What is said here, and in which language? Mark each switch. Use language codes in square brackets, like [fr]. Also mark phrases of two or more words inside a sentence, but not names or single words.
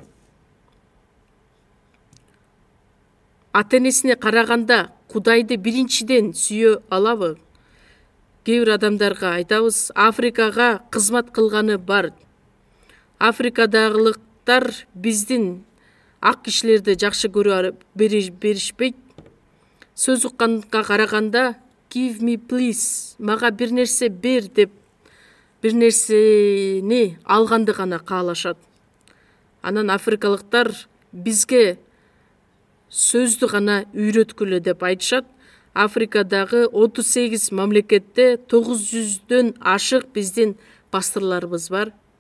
[ky] Ата-энесине караганда Кудайды биринчиден сүйө алабы? Кээ бир адамдарга айтабыз, Африкага кызмат кылганы бар. Африкадагылыктар биздин ак кишилерди жакшы көрө беришпейт. Сөз укканга караганда [en] give me please, [ky] мага бир нерсе бер деп бир нерсени алганды гана каалашат. Анан африкалыктар бизге сөздү гана үйрөткүлө деп айтышат. Африкадагы 38 мамлекетте 900дөн ашык биздин пасторларыбыз бар.